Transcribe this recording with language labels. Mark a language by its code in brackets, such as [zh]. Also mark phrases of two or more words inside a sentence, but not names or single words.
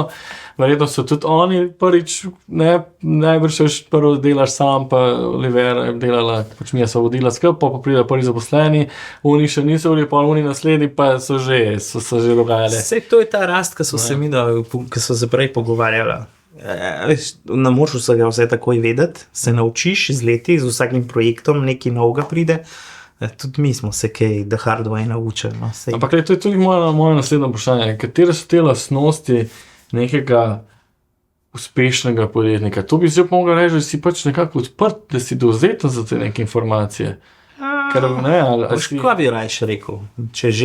[sl] Verjetno so tudi oni prvič, ne, najbrž še prvo delaš sam, pa Olivera je delala, pač mi je se vodila skrb, pa pride prvi zaposleni, oni še niso bili, pa oni naslednji pa so že dogajali. Sej to je ta rast, ki so se mi, ki so se prej pogovarjala. Ne moreš vsega vse takoj vedeti, se naučiš z leti, z vsakim projektom nekaj novega pride. Tudi mi smo se kaj [en] the hard way [sl] naučili. No, ampak to je tudi moje naslednje vprašanje. Katere so te lastnosti nekega uspešnega podjetnika? To bi se mogel reči, da si pač nekako odprt, da si dovzeten za te neke informacije. Ker ne, kaj bi rajš rekel, če že.